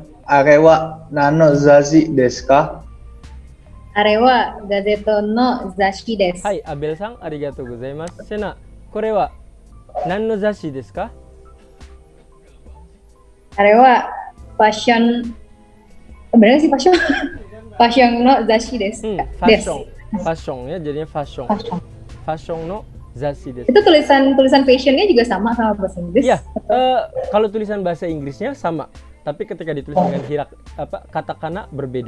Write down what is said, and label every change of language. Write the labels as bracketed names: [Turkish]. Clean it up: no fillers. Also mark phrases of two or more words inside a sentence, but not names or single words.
[Japanese] あれは何の雑誌ですか？あれはガゼットの雑誌です。はい、Abelさん、ありがとうございます。Sena, これは何の雑誌ですか？あれはファッション、 [Indonesian] benar sih fashion? [Japanese] ファッションの雑誌です. [Indonesian] Fashion ya, jadinya fashion. [Japanese] ファッションの雑誌です. [Indonesian] Itu tulisan fashionnya juga sama bahasa Inggris? Iya, kalau tulisan bahasa Inggrisnya sama, tapi ketika ditulis dengan katakana berbeda.